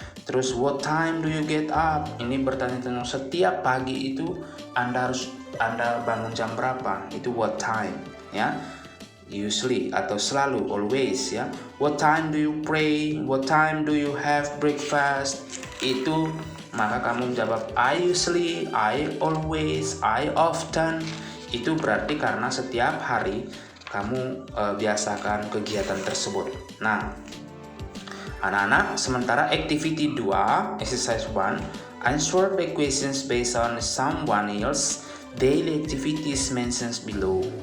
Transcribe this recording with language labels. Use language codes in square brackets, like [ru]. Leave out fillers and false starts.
[en] Terus what time do you get up? [id] Ini bertanya tentang setiap pagi itu Anda bangun jam berapa? Itu what time, ya. Usually atau selalu, always, ya. [en] What time do you pray? What time do you have breakfast? Itu [id] maka kamu jawab [en] I usually, I always, I often. [id] Itu berarti karena setiap hari kamu biasakan kegiatan tersebut. Nah, anak-anak, sementara [en] activity 2, exercise 1, answer the questions based on someone else daily activities mentioned below.